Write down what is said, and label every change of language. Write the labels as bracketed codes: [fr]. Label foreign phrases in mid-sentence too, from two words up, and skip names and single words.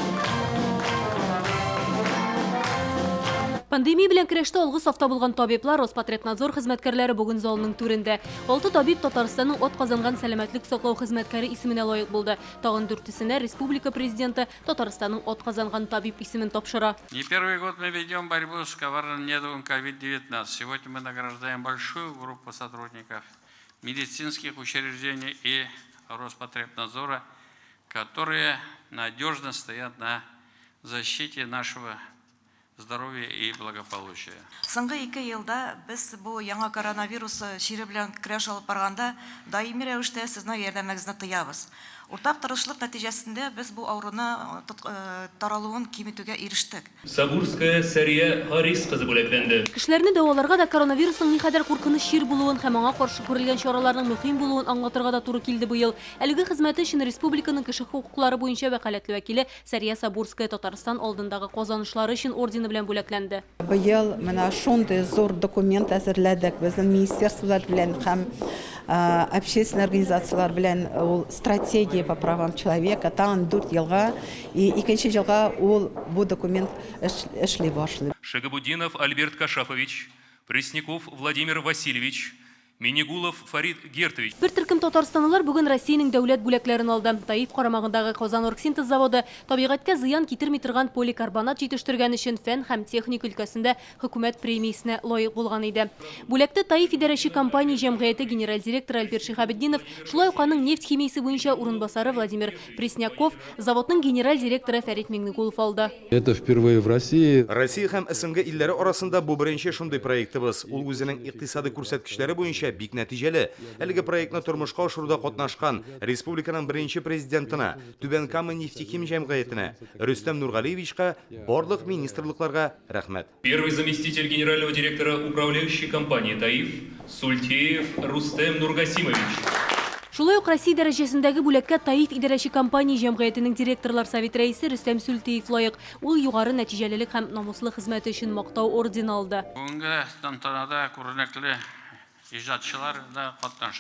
[tt] Пандемия белән көрәштә алгы сафта булган табиблар, Роспотребнадзор хезмәткәрләре бүген залның түрендә. 6 табиб Татарстанның атказанган сәламәтлек саклау хезмәткәре исеменә лаек булды. Тагын 4-сенә республика президенты Татарстанның атказанган табиб исемен тапшыра. [ru] Не первый год мы ведем борьбу с коварным недугом COVID-19. Сегодня мы награждаем большую группу сотрудников медицинских учреждений и Роспотребнадзора, которые надежно стоят на защите нашего здоровья и благополучия. [tt] Соңгы 2 елда без бу яңа коронавирус шире белән көрәш алып барганда даими рәвештә сезнең ярдәмегезне тоябыз. Уртак тырышлык нәтиҗәсендә без бу авыруны таралуын киметүгә ирештек. Сабурская Сәрия Харис кызы бүләкләнде. Кешеләрне дәваларга да коронавирусның никадәр куркыныч чир булуын һәм аңа каршы күрелгән чараларның мөһим булуын аңлатырга да туры килде быел. Әлеге хезмәте өчен республиканың кеше хукуклары буенча вәкаләтле вәкиле Сәрия Сабурская Татарстан алдындагы казанышлары өчен ордены белән бүләкләнде. Быел менә шундый зур документ әзерләдек безнең министерстволар белән һәм [ru] общественные организациялар [tt] белән ул [ru] стратегия по правам человека [tt] тагын 4 елга и 2нче елга ул бу документ эшли башлый. Шагабудинов Альберт Кашафович, Пресняков Владимир Васильевич, Минигулов Фарид Гертович. Бер төркем татарстанлылар бүген Россиянең дәүләт бүләкләрен алды. Таиф карамагындагы Казан оргсинтез заводы табигатькә зыян китерми торган поликарбонат җитештерген өчен фән һәм техник өлкәсендә хөкүмәт премиясенә лаек булган иде. Бүләкте Таиф идарәче компания җәмгыяте генераль директоры Альберт Шихабетдинов, шулай ук аның нефть химиясе буенча урынбасары Владимир Пресняков, заводның генераль директоры Фәрит Миңнегулов алды. [ru] Это впервые в России. [tt] Россия һәм СНГ илләре арасында бу беренче шундый проектыбыз. Ул үзенең икътисади күрсәткечләре буенча бик нәтиҗәле. Әлеге проектны тормышка ашыруда катнашкан республиканың беренче президентына, Түбән Кама нефтехим җәмгыятенә, Рөстәм Нургалиевичка, барлык министрлыкларга рәхмәт. [ru] Первый заместитель генерального директора управляющей компании Таиф Сультеев Рустем Нургасимович. [tt] Шулай ук Россия дәрәҗәсендәге бүләккә Таиф идарәче компания җәмгыятенең директорлар совет рәисе Рөстәм Сультеев лаек. Ул югары нәтиҗәлелек һәм намуслы хезмәте өчен мактау ордены алды. Бүгенге тантанада күренекле иҗатчылар да катнаша.